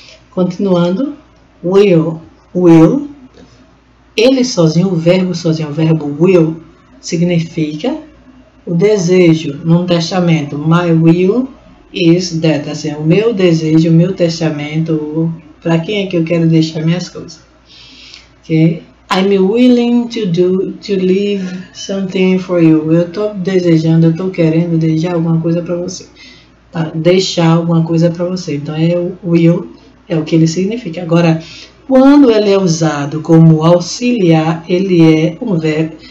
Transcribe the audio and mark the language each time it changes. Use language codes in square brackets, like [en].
[pt] Continuando, will. Will, ele sozinho, o verbo will, significa o desejo num testamento. [en] My will is that, [pt] assim, o meu desejo, o meu testamento, para quem é que eu quero deixar minhas coisas. Okay? [en] I'm willing to leave something for you. [pt] Eu estou desejando, eu estou querendo deixar alguma coisa para você. Tá? Deixar alguma coisa para você. Então, o will é o que ele significa. Agora, quando ele é usado como auxiliar, ele é um verbo.